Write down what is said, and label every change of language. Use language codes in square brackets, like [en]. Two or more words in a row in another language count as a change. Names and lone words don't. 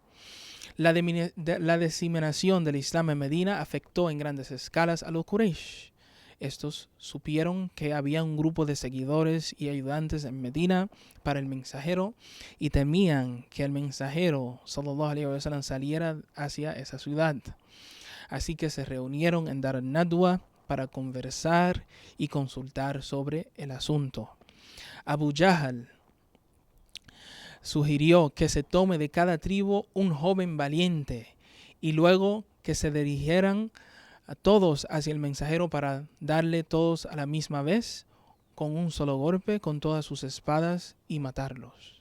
[es] La diseminación del Islam en Medina afectó en grandes escalas a los Quraysh. Estos supieron que había un grupo de seguidores y ayudantes en Medina para el mensajero y temían que el mensajero [ar] صلى الله عليه وسلم [es] saliera hacia esa ciudad. Así que se reunieron en Dar al-Nadwa para conversar y consultar sobre el asunto. Abu Jahl sugirió que se tome de cada tribu un joven valiente y luego que se dirigieran a todos hacia el mensajero para darle todos a la misma vez con un solo golpe con todas sus espadas y matarlo.